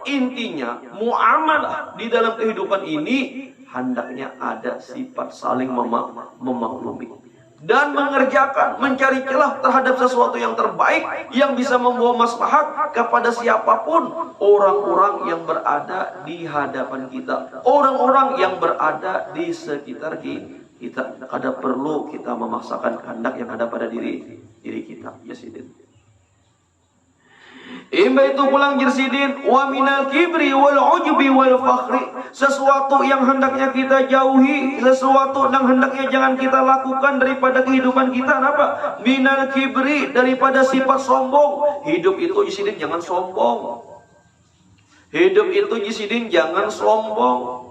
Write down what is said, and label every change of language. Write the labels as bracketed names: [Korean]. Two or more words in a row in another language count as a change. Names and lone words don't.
[Banjar] Intinya muamalah di dalam kehidupan ini hendaknya ada sifat saling memaklumi dan mengerjakan, mencari celah terhadap sesuatu yang terbaik yang bisa membawa maslahat kepada siapapun orang-orang yang berada di hadapan kita, orang-orang yang berada di sekitar kita. Kada perlu kita memaksakan kehendak yang ada pada diri kita. Ya sidin. Imba itu pulang jersidin [Arabic] ومن الكبر والعجب والفخر, [Banjar] sesuatu yang hendaknya kita jauhi, sesuatu yang hendaknya jangan kita lakukan daripada kehidupan kita. Apa? [Arabic] من الكبر, [Banjar] daripada sifat sombong. Hidup itu jersidin jangan sombong. Hidup itu jersidin jangan sombong.